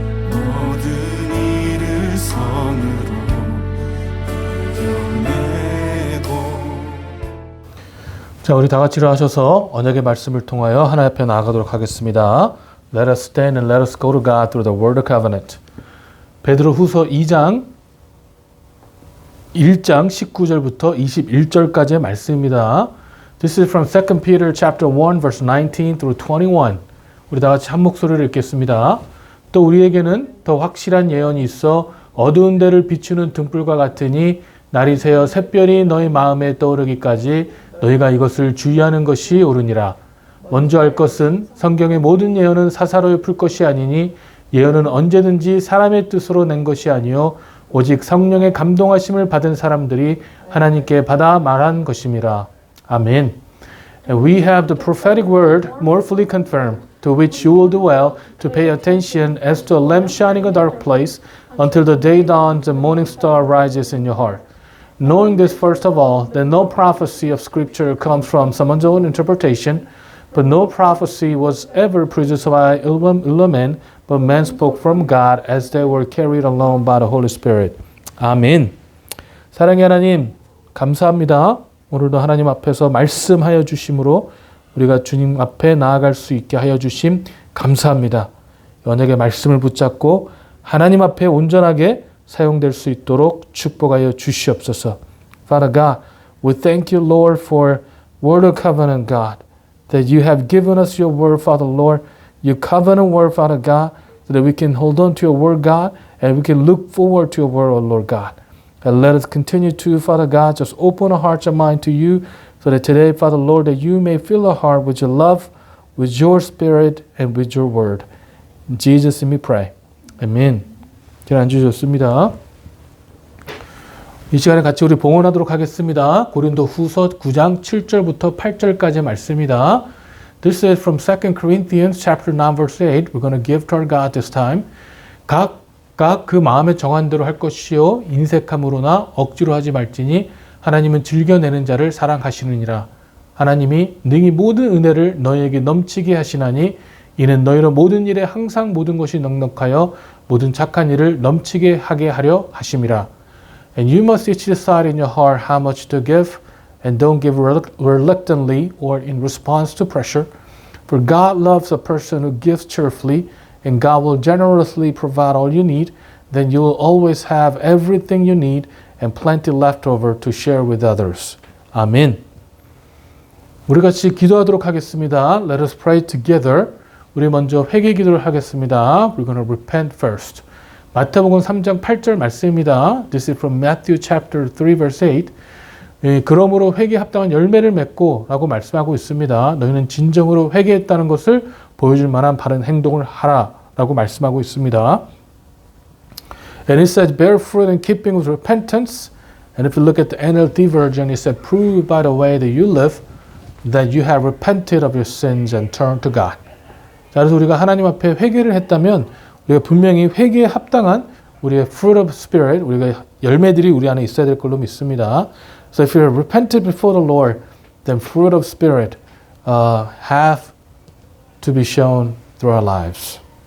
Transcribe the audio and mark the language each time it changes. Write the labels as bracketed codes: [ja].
[ko] 모든 일을 선으로 이겨내고. 자, 우리 다 같이 일어나셔서 언약의 말씀을 통하여 하나님 앞에 나아가도록 하겠습니다. [en] Let us stand and let us go to God through the word of covenant. [ko] 베드로 후서 2장 1장 19절부터 21절까지의 말씀입니다. [en] This is from 2 Peter chapter 1 verse 19 through 21. [ko] 우리 다 같이 한 목소리를 읽겠습니다. 또 우리에게는 더 확실한 예언이 있어 어두운 데를 비추는 등불과 같으니 날이 새어 샛별이 너희 마음에 떠오르기까지 너희가 이것을 주의하는 것이 옳으니라. 먼저 알 것은 성경의 모든 예언은 사사로이 풀 것이 아니니 예언은 언제든지 사람의 뜻으로 낸 것이 아니요 오직 성령의 감동하심을 받은 사람들이 하나님께 받아 말한 것임이라. 아멘. [en] We have the prophetic word more fully confirmed, to which you will do well to pay attention as to a lamp shining in a dark place until the day dawns and morning star rises in your heart. Knowing this first of all, that no prophecy of Scripture comes from someone's own interpretation, but no prophecy was ever produced by ill men, but men spoke from God as they were carried along by the Holy Spirit. [ko] 아멘. 사랑의 하나님, 감사합니다. 오늘도 하나님 앞에서 말씀하여 주심으로 우리가 주님 앞에 나아갈 수 있게 하여 주심 감사합니다. 언약의 말씀을 붙잡고 하나님 앞에 온전하게 사용될 수 있도록 축복하여 주시옵소서. [en] Father God, we thank you, Lord, for word of covenant, God, that you have given us your word, Father, Lord, your covenant word, Father God, so that we can hold on to your word, God, and we can look forward to your word, oh Lord God. And let us continue to, Father God, just open our hearts and mind to you, so that today, Father, Lord, that you may fill our heart with your love, with your spirit, and with your word. In Jesus' name we pray. Amen. [ko] 잘 앉으셨습니다. 이 시간에 같이 우리 봉헌하도록 하겠습니다. 고린도 후서 9장 7절부터 8절까지의 말씀입니다. [en] This is from 2 Corinthians chapter 9 verse 8. We're going to give to our God this time. [ko] 각각 그 마음에 정한 대로 할 것이요 인색함으로나 억지로 하지 말지니 하나님은 즐겨내는 자를 사랑하시느니라. 하나님이 능히 모든 은혜를 너희에게 넘치게 하시나니 이는 너희로 모든 일에 항상 모든 것이 넉넉하여 모든 착한 일을 넘치게 하게 하려 하심이라. [en] And you must each decide in your heart how much to give, and don't give reluctantly or in response to pressure. For God loves a person who gives cheerfully, and God will generously provide all you need. Then you will always have everything you need and plenty left over to share with others. [ko] 아멘. 우리 같이 기도하도록 하겠습니다. [en] Let us pray together. [ko] 우리 먼저 회개 기도를 하겠습니다. [en] We're going to repent first. [ko] 마태복음 3장 8절 말씀입니다. [en] This is from Matthew chapter 3 verse 8. [ko] 그러므로 회개에 합당한 열매를 맺고 라고 말씀하고 있습니다. 너희는 진정으로 회개했다는 것을 보여줄 만한 바른 행동을 하라 라고 말씀하고 있습니다. [en] And it says bear fruit in keeping with repentance. And if you look at the NLT version, it said prove by the way that you live that you have repented of your sins and turned to God. [ko] 자, 그래서 우리가 하나님 앞에 회개를 했다면 우리가 분명히 회개에 합당한 우리의 [en] fruit of spirit, [ko] 우리가 열매들이 우리 안에 있어야 될 걸로 믿습니다. [en] So if you have repented before the Lord, then fruit of spirit have to be shown through our lives.